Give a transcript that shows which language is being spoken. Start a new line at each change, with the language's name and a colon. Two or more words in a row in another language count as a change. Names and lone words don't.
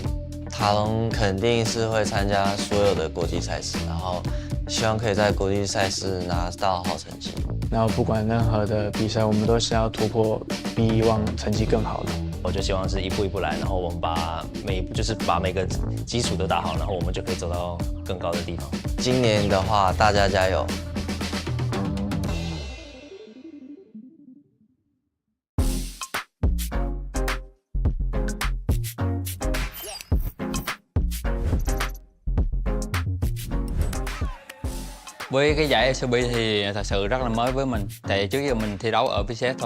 Chinese: 塔隆肯定是会参加所有的国际赛事，然后希望可以在国际赛事拿到好成绩。然后不管任何的比赛，我们都是要突破比以往成绩更好的。我就希望是一步一步来，然后我们把每个基础都打好，然后我们就可以走到更高的地方。今年的话，大家加油！
Vietnamese: Với cái giải LCP thì thật sự rất là mới với mình, tại trước giờ mình thi đấu ở VCS thôi.